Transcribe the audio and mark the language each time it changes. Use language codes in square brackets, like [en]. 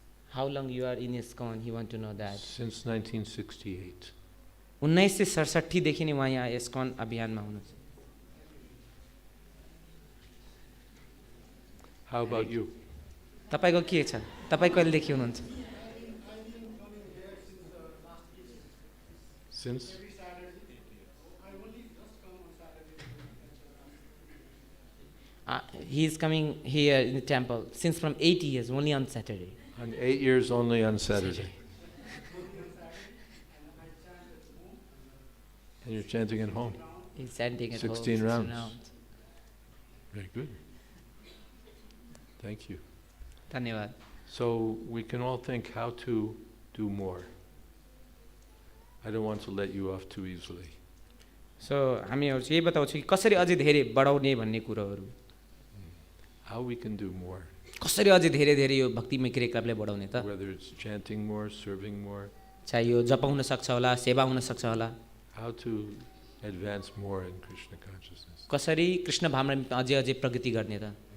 [en] How long you are in ISKCON? He want to know that. Since 1968. [ne] 1967 देखि नै उहाँ यहाँ ISKCON अभियानमा हुनुहुन्छ. [en] How about you? [ne] तपाईको के छ? तपाई कहिलेदेखि हुनुहुन्छ? [en] Since? He is coming here in the temple since from 8 years, only on Saturday. And 8 years only on Saturday. And you're chanting at home. He's chanting at 16 home. rounds. Very good. Thank you. [ne] धन्यवाद. [en] So we can all think how to do more. I don't want to let you off too easily. [ne] So हामीहरु चाहिँ यही बताउँछु कि कसरी अझै धेरै बढाउने भन्ने कुराहरु. [en] How we can do more. [ne] कसरी अझै धेरै धेरै यो भक्तिमय क्रियाकलापलाई बढाउने त? [en] Whether it's chanting more, serving more. [ne] चाहे यो जप हुन सक्छ होला, सेवा हुन सक्छ होला. [en] How to advance more in Krishna consciousness. [ne] कसरी कृष्ण भावनामा अझै अझै प्रगति गर्ने त?